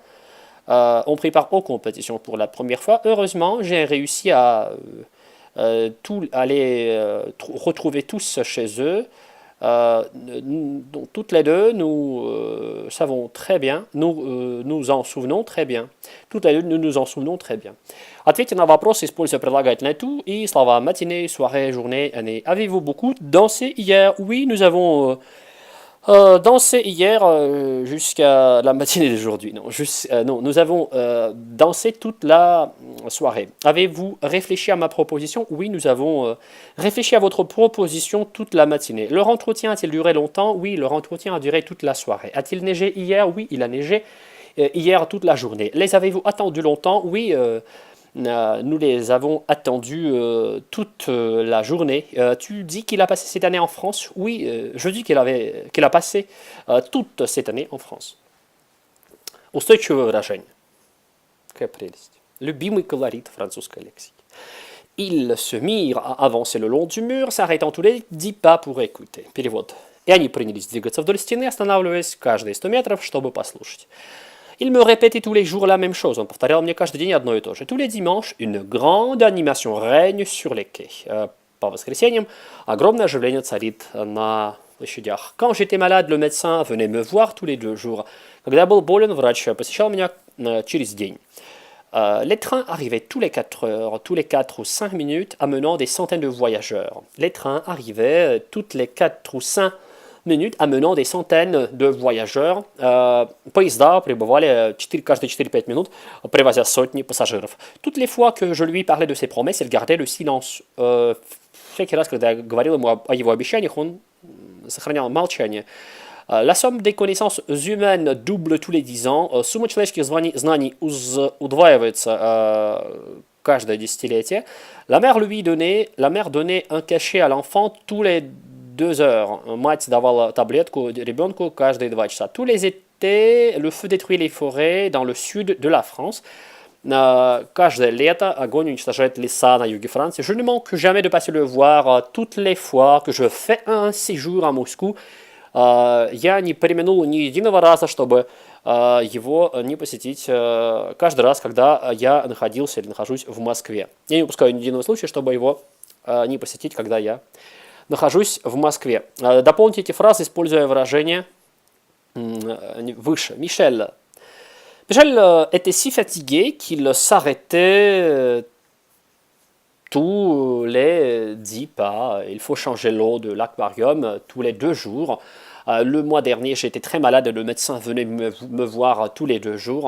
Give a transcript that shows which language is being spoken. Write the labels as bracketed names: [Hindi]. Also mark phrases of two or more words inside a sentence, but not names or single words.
[French] Ont pris part aux compétitions pour la première fois. Heureusement, j'ai réussi à les retrouver tous chez eux. Donc, toutes les 2, nous savons très bien, nous en souvenons très bien. Toutes les 2, nous nous en souvenons très bien. [Russian] Ответьте на вопрос, используя прилагательное tout и слова [French] matinée, soirée, journée, année. Avez-vous beaucoup dansé hier? Oui, nous avons dansé hier jusqu'à la matinée d'aujourd'hui. Non, nous avons dansé toute la soirée. Avez-vous réfléchi à ma proposition? Oui, nous avons réfléchi à votre proposition toute la matinée. Leur entretien a-t-il duré longtemps? Oui, leur entretien a duré toute la soirée. A-t-il neigé hier? Oui, il a neigé hier toute la journée. Les avez-vous attendus longtemps? Oui, nous les avons attendus toute la journée. Tu dis qu'il a passé cette année en France? Oui, je dis qu'il a passé toute cette année en France. [Russian] Устойчивое выражение. Какая прелесть. Любимый колорит французской лексики. [French] Ils se mirent à avancer le long du mur, s'arrêtant tous les 10 pas pour écouter. [Russian] Перевод. И они принялись двигаться вдоль стены, останавливаясь каждые 100 метров, чтобы послушать. [French] Il me répétait tous les jours la même chose. [Russian] Он повторял мне каждый день одно и то же. [French] Tous les dimanches, une grande animation règne sur les quais. [Russian] По воскресеньям огромное оживление царит на площадях. [French] Quand j'étais malade, le médecin venait me voir tous les 2 jours. [Russian] Когда я был болен, врач посещал меня через день. [French] Les trains arrivaient tous les 4 heures, tous les 4 ou 5 minutes, amenant des centaines de voyageurs. Les trains arrivaient toutes les 4 ou 5 минут, amenant des centaines de voyageurs. [Russian] Поезда прибывали каждые 4-5 минут, привозя сотни пассажиров. [French] Toutes les fois que je lui parlais de ses promesses, il gardait le silence. [Russian] Всякий раз, когда я говорил ему о его обещаниях, он сохранял молчание. [French] La somme des connaissances humaines double tous les 10 ans. [Russian] Сумма человеческих знаний удваивается каждое десятилетие. [French] La mère donnait un cachet à l'enfant tous les 2 heures. [Russian] Мать давала таблетку ребенку каждые 2 часа. [French] Tous les étés, le feu détruit les forêts dans le sud de la France. [Russian] Каждое лето огонь уничтожает леса на юге Франции. [French] Je ne manque jamais de passer le voir toutes les fois que je fais un séjour à Moscou. [Russian] Я не преминул ни единого раза, чтобы его не посетить каждый раз, когда я находился или нахожусь в Москве. Я не упускаю ни единого случая, чтобы его не посетить, когда я нахожусь в Москве. Дополните эти фразы, используя выражение выше. [French] Michel était si fatigué qu'il s'arrêtait tous les 10 pas. Il faut changer l'eau de l'aquarium tous les 2 jours. Le mois dernier, j'étais très malade et le médecin venait me voir tous les 2 jours.